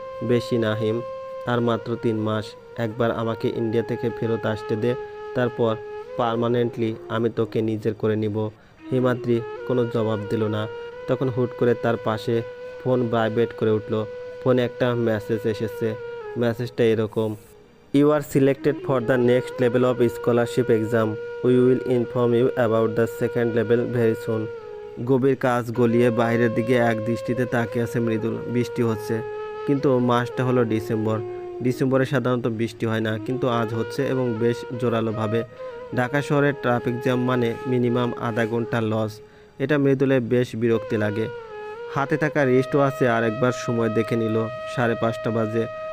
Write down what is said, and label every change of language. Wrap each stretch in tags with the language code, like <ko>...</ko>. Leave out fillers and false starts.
<bn>বেশি না হিম, আর মাত্র 3 মাস। একবার আমাকে ইন্ডিয়া থেকে ফেরত আসতে দে, তারপর পার্মানেন্টলি আমি তোকে নিজের করে নিব। হিমাদ্রি কোনো জবাব দিল না। তখন হুট করে তার পাশে ফোন ভাইব্রেট করে উঠল। ফোনে একটা মেসেজ এসেছে। মেসেজটা এরকম,</bn> <en>You are selected for the next level of scholarship exam. We will inform you about the second level very soon.</en> <bn>গভীর কাজ গলিয়ে বাইরের দিকে এক দৃষ্টিতে তাকিয়ে আছে মৃদুল। বৃষ্টি হচ্ছে, কিন্তু মাসটা হলো ডিসেম্বর। ডিসেম্বরে সাধারণত বৃষ্টি হয় না, কিন্তু আজ হচ্ছে এবং বেশ জোরালোভাবে। ঢাকা শহরের ট্রাফিক জ্যাম মানে মিনিমাম আধা ঘন্টা লস। এটা মৃদুলের বেশ বিরক্তি লাগে। হাতে থাকা রিস্ট ওয়াচে আরেকবার সময় দেখে নিল, 5:30 বাজে।</bn>